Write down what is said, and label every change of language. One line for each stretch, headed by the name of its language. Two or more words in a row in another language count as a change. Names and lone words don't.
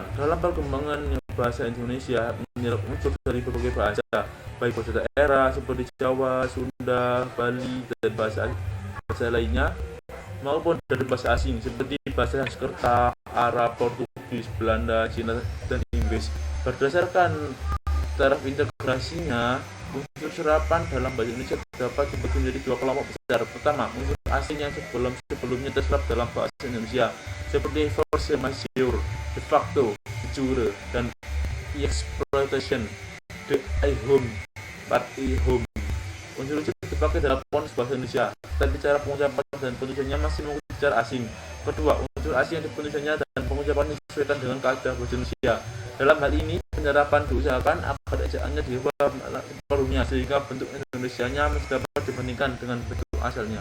Indonesian: Dalam perkembangan bahasa Indonesia menyerap unsur dari berbagai bahasa, baik bahasa daerah seperti Jawa, Sunda, Bali, dan bahasa lainnya, maupun dari bahasa asing seperti bahasa Sanskerta, Arab, Portugis, Belanda, Cina, dan Inggris. Berdasarkan taraf integrasinya, unsur serapan dalam bahasa Indonesia dapat dibagi menjadi 2 kelompok besar. Pertama, unsur asing yang sebelumnya terserap dalam bahasa Indonesia seperti
French: force majeure,
Latin: de facto, de jure,
Indonesian: dan exploitation, de ihum, part ihum. Unsur itu dipakai dalam konteks bahasa Indonesia, tapi cara pengucapan dan penulisannya masih mengikuti cara asing. Kedua, unsur asing yang penulisannya dan pengucapannya disesuaikan dengan kaidah bahasa Indonesia. Dalam hal ini, penyerapan diusahakan agar ejaannya diubah separuhnya sehingga bentuk Indonesianya masih dapat dibandingkan dengan bentuk asalnya.